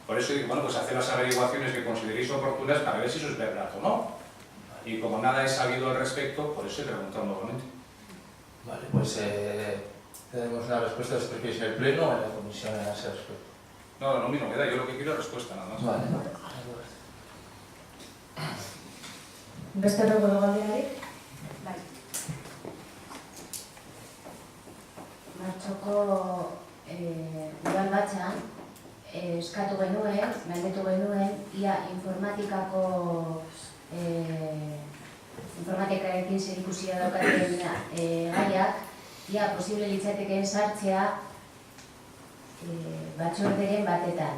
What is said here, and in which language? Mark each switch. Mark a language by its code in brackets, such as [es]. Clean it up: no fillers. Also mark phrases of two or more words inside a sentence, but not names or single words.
[es] Por eso digo, bueno, pues hacer las averiguaciones que consideréis oportunas para ver si eso es verdad o no. Y como nada he sabido al respecto, por eso he preguntado nuevamente. Vale, pues tenemos una respuesta, si prefieres en el pleno o en la comisión a ese respecto. No, no, me da, yo lo que quiero es respuesta nada más. Vale. [eu] Beste erregudu galderarik? Bai. Martxoko udal batzan eskatu genuen, galdetu genuen, ia informatikarekin zerikusia daukaten gaiak, ia posible litzatekeen sartzea batzorderen batetan.